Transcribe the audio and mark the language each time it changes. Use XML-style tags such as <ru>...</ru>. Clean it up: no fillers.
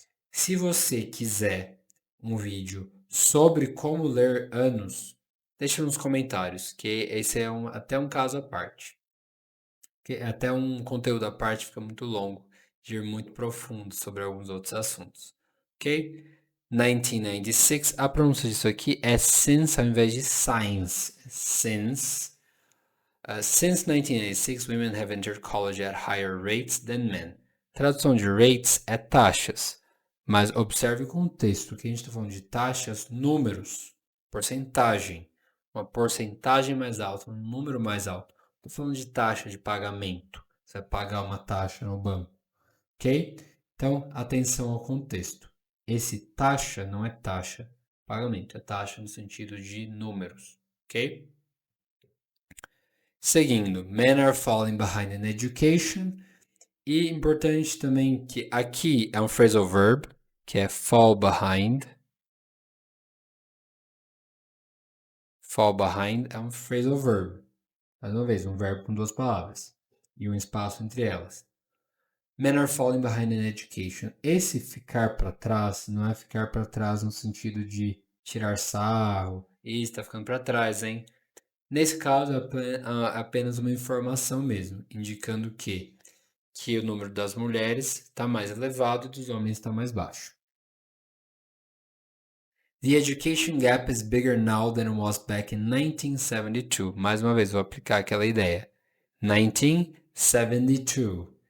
<pt>Se você quiser um vídeo sobre como ler anos, deixa nos comentários, que esse é até um caso à parte. Que até um conteúdo à parte, fica muito longo, de ir muito profundo sobre alguns outros assuntos. Ok? 1996, a pronúncia disso aqui é since ao invés de science.</pt> <en>Since 1996, women have entered college at higher rates than men.</en> <pt>Tradução de rates é taxas. Mas observe o contexto, que a gente está falando de taxas, números, porcentagem. Uma porcentagem mais alta, um número mais alto. Estou falando de taxa de pagamento. Você vai pagar uma taxa no banco. Ok? Então, atenção ao contexto. Esse taxa não é taxa pagamento, é taxa no sentido de números. Ok? Seguindo,</pt> <en>men are falling behind in education.</en> <pt>E importante também que aqui é um phrasal verb, que é fall behind. Fall behind é um phrasal verb. Mais uma vez, um verbo com duas palavras e um espaço entre elas.</pt> <en>Men are falling behind in education.</en> <pt>Esse ficar para trás não é ficar para trás no sentido de tirar sarro. Ih, está ficando para trás, hein? Nesse caso, é apenas uma informação mesmo, indicando que o número das mulheres está mais elevado e dos homens está mais baixo.</pt> <en>The education gap is bigger now than it was back in 1972.</en> <pt>Mais uma vez, vou aplicar aquela ideia. 1972.</pt>